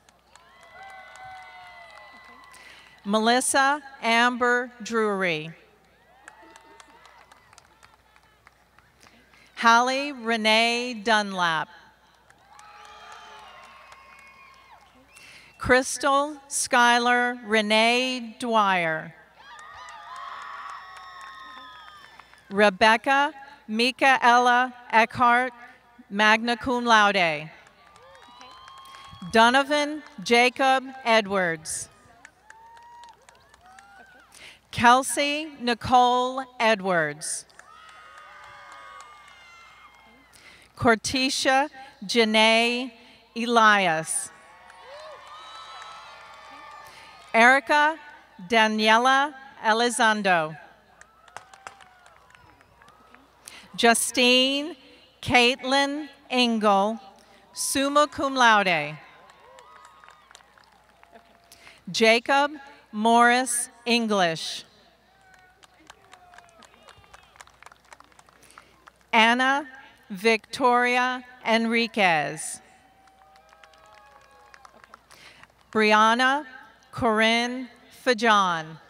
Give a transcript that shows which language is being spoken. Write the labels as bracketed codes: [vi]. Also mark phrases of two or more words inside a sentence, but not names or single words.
[en] Melissa Amber Drury. Hallie Renee Dunlap. Crystal Skyler Renee Dwyer. Rebecca Micaela Eckhart, [la] magna cum laude. [en] Donovan Jacob Edwards. Kelsey Nicole Edwards. Cortisha Janae Elias. Erica Daniela Elizondo. Justine Caitlin Engel, [la] summa cum laude. [en] Jacob Morris English. Anna Victoria Enriquez. Brianna Corinne Fajon.